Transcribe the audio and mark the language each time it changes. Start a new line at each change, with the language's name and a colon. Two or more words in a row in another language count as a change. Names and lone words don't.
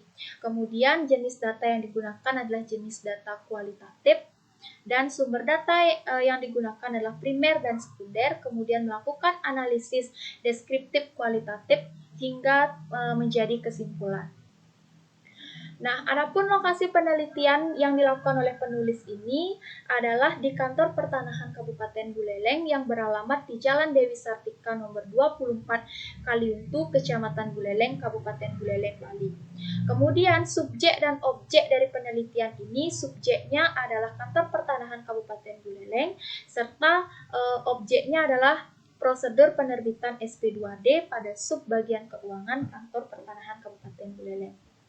Indonesian: Kemudian jenis data yang digunakan adalah jenis data kualitatif, dan sumber data yang digunakan adalah primer dan sekunder, kemudian melakukan analisis deskriptif kualitatif hingga menjadi kesimpulan. Nah, adapun lokasi penelitian yang dilakukan oleh penulis ini adalah di Kantor Pertanahan Kabupaten Buleleng yang beralamat di Jalan Dewi Sartika nomor 24 Kaliuntu, Kecamatan Buleleng, Kabupaten Buleleng, Bali. Kemudian subjek dan objek dari penelitian ini, subjeknya adalah Kantor Pertanahan Kabupaten Buleleng, serta objeknya adalah prosedur penerbitan SP2D pada subbagian keuangan Kantor Pertanahan Kabupaten Buleleng.